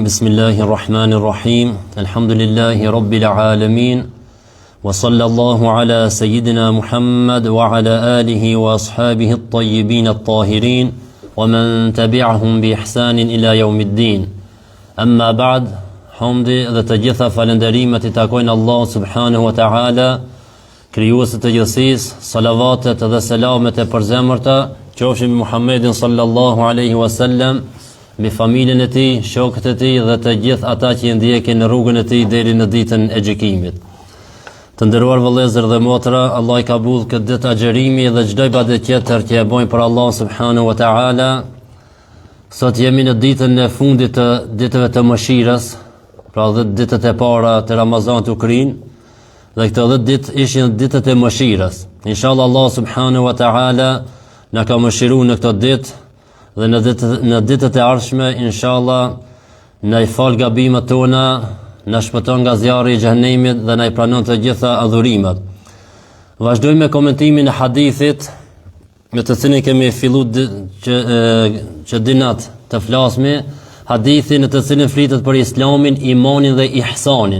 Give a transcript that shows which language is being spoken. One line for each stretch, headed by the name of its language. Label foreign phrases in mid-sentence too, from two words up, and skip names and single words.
Arabic: بسم الله الرحمن الرحيم. الحمد لله رب العالمين، وصلى الله على سيدنا محمد وعلى آله وأصحابه الطيبين الطاهرين ومن تبعهم بإحسان إلى يوم الدين. أما بعد,
Albanian: hamdi dhe të gjitha falënderimet I takojnë Allah
Arabic: سبحانه وتعالى,
Albanian: krijuesit të gjithësisë, salavatet dhe selamet e përzemërta qofshin mbi Muhammedin
Arabic: صلى الله عليه وسلم,
Albanian: mbi familjen e tij, shokët e tij dhe të gjithë ata që I ndjekin në rrugën e tij deri në ditën e gjykimit. Të nderuar vëllezër dhe motra, Allah I ka bull këtë ditë agjerimi dhe çdo ibadet tjetër që e bojnë për Allah
Arabic: سبحانه وتعالى.
Albanian: Sot jemi në ditën e fundit të ditëve të mëshirës, pra 10 ditët e para të Ramazanit u krin, dhe këto 10 ditë ishin ditët e mëshirës. Inshallah Allah
Arabic: سبحانه وتعالى
Albanian: na ka mëshiruar në këto ditë dhe në ditët e ardhshme inshallah na I fal gabimet tona, na shpëton nga zjarri I xhenemit dhe na I pranon të gjitha adhurimet. Vazhdojmë me komentimin e hadithit me të cilin kemi fillu që dinat të flasmi, hadithin në të cilin flitet për islamin, imanin dhe ihsanin.